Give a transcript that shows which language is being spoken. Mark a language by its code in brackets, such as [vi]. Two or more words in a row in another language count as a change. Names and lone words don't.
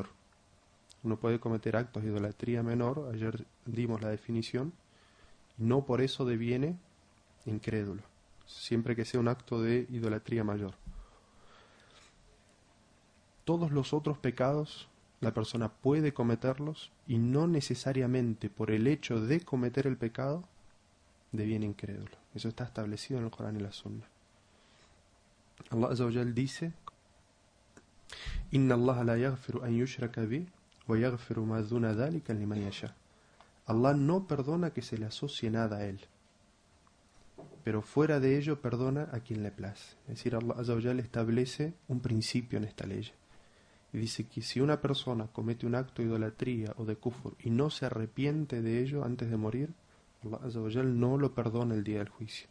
[es] Uno puede cometer actos de idolatría menor, ayer dimos la definición, no por eso deviene incrédulo, siempre que sea un acto de idolatría mayor. Todos los otros pecados la persona puede cometerlos y no necesariamente por el hecho de cometer el pecado deviene incrédulo. Eso está establecido en el Corán y la Sunna. [ar] الله عز وجل dice: إن الله لا يغفر أن يشرك به ويغفر ما دون ذلك لمن يشاء. [es] Allah no perdona que se le asocie nada a él, pero fuera de ello perdona a quien le place. Es decir, [ar] الله عز وجل [es] establece un principio en esta ley. Y dice que si una persona comete un acto de idolatría o de kufur y no se arrepiente de ello antes de morir, [ar] الله عز وجل [es] no lo perdona el día del juicio.